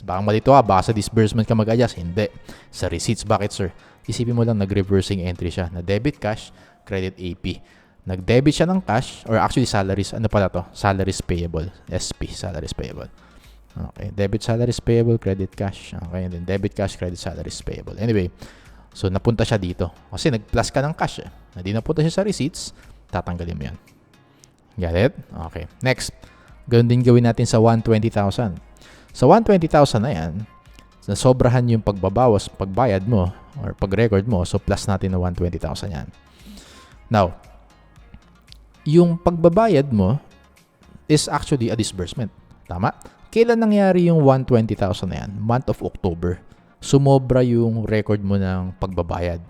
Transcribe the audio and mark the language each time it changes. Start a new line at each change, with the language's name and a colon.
Filipino: Baka malito ka, baka sa disbursement ka mag-adjust. Hindi. Sa receipts. Bakit, sir? Isipin mo lang, nag-reversing entry siya. Na debit cash, credit AP. Nag-debit siya ng cash, or actually salaries. Ano pala to? Salaries payable.
English: SP, salaries payable. Okay. Debit salaries payable, credit cash. Okay. And then debit cash, credit salaries payable.
Filipino: Anyway, so napunta siya dito. Kasi nag-plus ka ng cash. Hindi napunta siya sa receipts, tatanggalin mo yan.
English: Got it? Okay. Next.
Filipino: Ganun din gawin natin sa 120,000. Sa 120,000 na yan, nasobrahan yung pagbabawas, pagbayad mo, or pag-record mo, so plus natin na 120,000 yan.
English: Now,
Filipino: yung pagbabayad mo
English: is actually a disbursement.
Filipino: Tama? Kailan nangyari yung 120,000 na yan?
English: Month of October.
Filipino: Sumobra yung record mo ng pagbabayad.